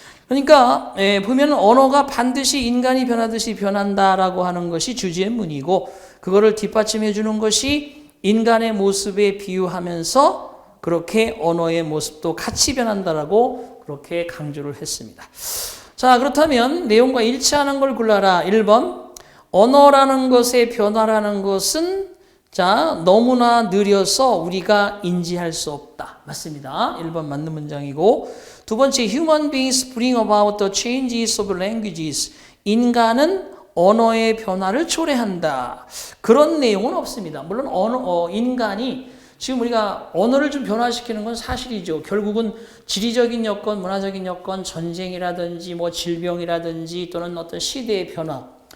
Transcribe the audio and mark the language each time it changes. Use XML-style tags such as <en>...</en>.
<ko>그러니까 보면 언어가 반드시 인간이 변하듯이 변한다라고 하는 것이 주제의 문이고 그거를 뒷받침해 주는 것이 인간의 모습에 비유하면서 그렇게 언어의 모습도 같이 변한다라고 그렇게 강조를 했습니다. 자, 그렇다면 내용과 일치하는 걸 골라라. 1번. 언어라는 것의 변화라는 것은 자, 너무나 느려서 우리가 인지할 수 없다. 맞습니다. 1번 맞는 문장이고, 두 번째,</ko> <en>human beings bring about the changes of languages.</en> <ko>인간은 언어의 변화를 초래한다. 그런 내용은 없습니다. 물론 인간이 지금 우리가 언어를 좀 변화시키는 건 사실이죠. 결국은 지리적인 여건, 문화적인 여건, 전쟁이라든지 뭐 질병이라든지 또는 어떤 시대의 변화.</ko>